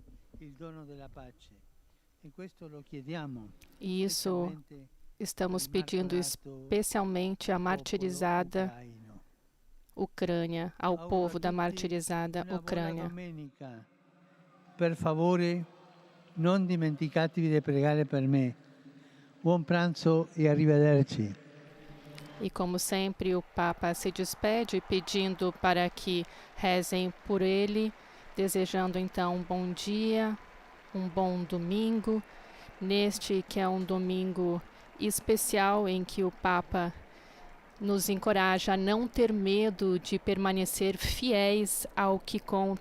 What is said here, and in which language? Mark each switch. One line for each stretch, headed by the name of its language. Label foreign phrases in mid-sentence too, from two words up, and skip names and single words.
Portuguese: E isso estamos pedindo especialmente à martirizada Ucrânia, ao povo da martirizada Ucrânia.
Italian: Per favore, non dimenticatevi di pregare per me. Buon pranzo e arrivederci.
Portuguese: E como sempre, o Papa se despede pedindo para que rezem por ele, desejando então um bom dia, um bom domingo, neste que é um domingo especial em que o Papa nos encoraja a não ter medo de permanecer fiéis ao que conta.